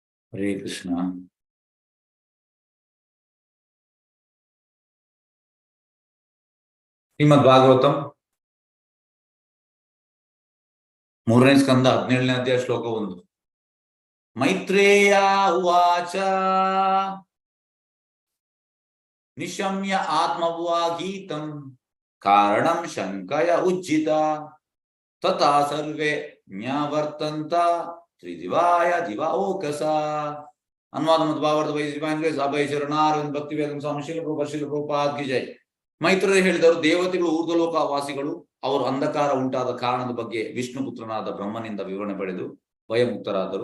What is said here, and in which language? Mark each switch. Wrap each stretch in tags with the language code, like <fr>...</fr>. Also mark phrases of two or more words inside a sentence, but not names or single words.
<sa>ಹರೇ ಕೃಷ್ಣ.</sa> <kn>ಶ್ರೀಮದ್ ಭಾಗವತಂ 3ನೇ ಸ್ಕಂದ 17ನೇ ಅಧ್ಯಾಯ ಶ್ಲೋಕ 1.</kn> <sa>ಮೈತ್ರೇಯ ಉವಾಚ ನಿಶಮ್ಯ ಆತ್ಮವಾಗೀತಂ ಕಾರಣಂ ಶಂಕಯ ಉಜ್ಜಿತ ತಥಾ ಸರ್ವೇ ನ್ಯವರ್ತಂತ ತ್ರಿದಿವಾಯ ದಿವಾೋಕಸ.</sa> <kn>ಅನುವಾದ ಮತ್ತು ಭಾವಾರ್ಥ ಅಭಯ ಶರಣಾರವಿಂದ ಭಕ್ತಿ ವೇದಂ ಸ್ವಾಮಿ ಶೀಲ ಪ್ರಭುಪಾದ್</kn> <hi>की जय.</hi> <kn>ಮೈತ್ರೇಯ ಹೇಳಿದರು, ದೇವತೆಗಳು ಊರ್ಧ್ವಲೋಕ ವಾಸಿಗಳು ಅವರು ಅಂಧಕಾರ ಉಂಟಾದ ಕಾರಣದ ಬಗ್ಗೆ ವಿಷ್ಣು ಪುತ್ರನಾದ ಬ್ರಹ್ಮನಿಂದ ವಿವರಣೆ ಪಡೆದು ಭಯಮುಕ್ತರಾದರು.</kn>